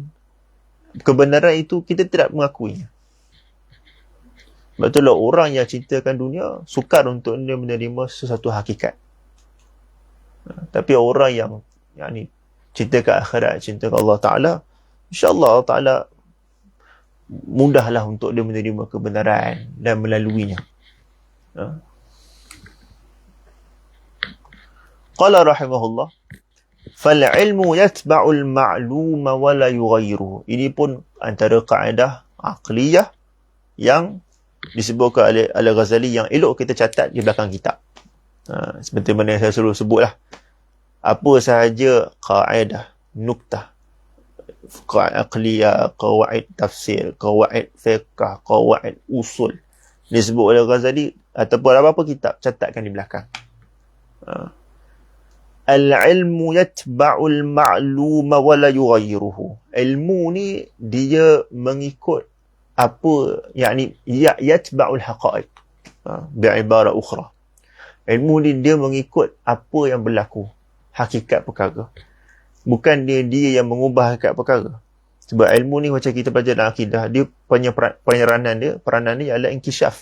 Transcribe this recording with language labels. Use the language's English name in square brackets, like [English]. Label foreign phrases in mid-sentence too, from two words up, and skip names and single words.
[Malay] Kebenaran itu kita tidak mengakuinya. Sebab itulah orang yang cintakan dunia, sukar untuk dia menerima sesuatu hakikat. Tapi orang yang ni cinta ke akhirat, cinta ke [Arabic] الله تعالى, إن شاء الله الله تعالى [Malay] mudahlah untuk dia menerima kebenaran dan melaluinya. [Arabic] قال رحمه الله فالعلم يتبع المعلوم ولا يغيره. [Malay] Ini pun antara kaedah aqliyah yang disebutkan oleh Al-Ghazali yang elok kita catat di belakang kitab. Seperti mana yang saya selalu sebutlah. Apa sahaja kaedah, nuktah, [Arabic] قواعد عقلية قواعد تفسير قواعد فقه قواعد أصول [Malay] disebut oleh Ghazali ataupun apa-apa kitab, catatkan di belakang. [Arabic] العلم يتبع المعلوم ولا يغيره. [Malay] Ilmu ni dia mengikut apa, yakni [Arabic] يتبع الحقائق. بعبارة أخرى. [Malay] Ilmu ni dia mengikut apa yang berlaku, hakikat perkara. Bukan dia yang mengubah hakikat perkara. Sebab ilmu ni macam kita belajar dalam akidah, dia peranan dia adalah inkishaf.